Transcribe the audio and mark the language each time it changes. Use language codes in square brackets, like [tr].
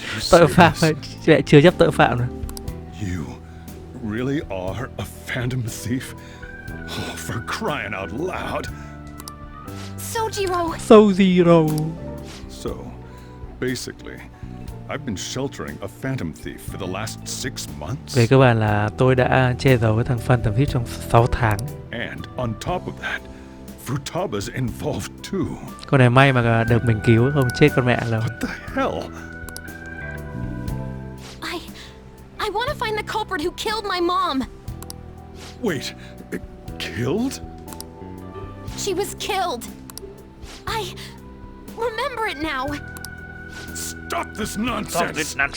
[vi] Tội phạm lại chưa chấp tội phạm nữa. [en] You really are a Phantom Thief? Oh, for crying out loud. Sojiro! Sojiro. So, basically, I've been sheltering a Phantom Thief for the last 6 months. [vi] Về cơ bản là tôi đã che giấu cái thằng Phantom Thief trong 6 tháng. [en] And on top of that, Futaba's involved too. [vi] Con này may mà được mình cứu, không chết con mẹ rồi. [en] What the hell? I want to find the culprit who killed my mom. Wait, killed? She was killed. I remember it now. Stop this nonsense!